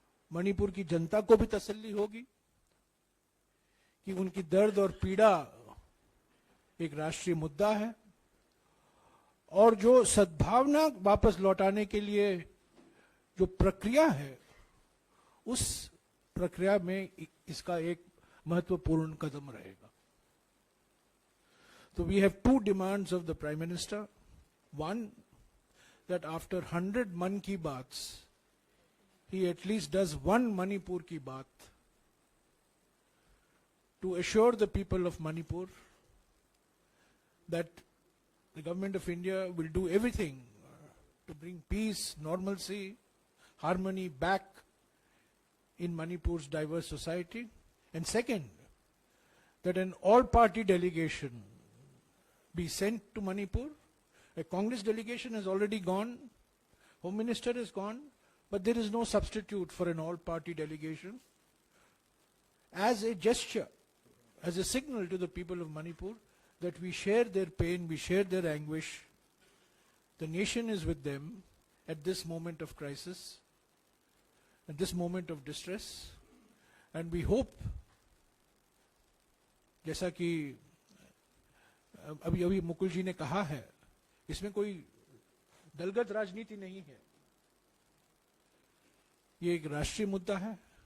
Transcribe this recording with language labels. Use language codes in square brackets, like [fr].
[hi] मणिपुर की जनता को भी तसल्ली होगी कि उनकी दर्द और पीड़ा एक राष्ट्रीय मुद्दा है, और जो सद्भावना वापस लौटाने के लिए जो प्रक्रिया है, उस प्रक्रिया में इसका एक महत्वपूर्ण कदम रहेगा। [en] तो we have 2 demands of the prime minister. One, that after 100 Mann Ki Baat, he at least does 1 Manipur की बात to assure the people of Manipur that the government of India will do everything to bring peace, normalcy, harmony back in Manipur's diverse society. And second, that an all-party delegation be sent to Manipur. A Congress delegation has already gone, Home Minister is gone, but there is no substitute for an all-party delegation. As a gesture, as a signal to the people of Manipur that we share their pain, we share their anguish. The nation is with them at this moment of crisis, at this moment of distress, and we hope, [hi] जैसा कि अभी मुकुल जी ने कहा है, इसमें कोई दलगत राजनीति नहीं है, ये एक राष्ट्रीय मुद्दा है।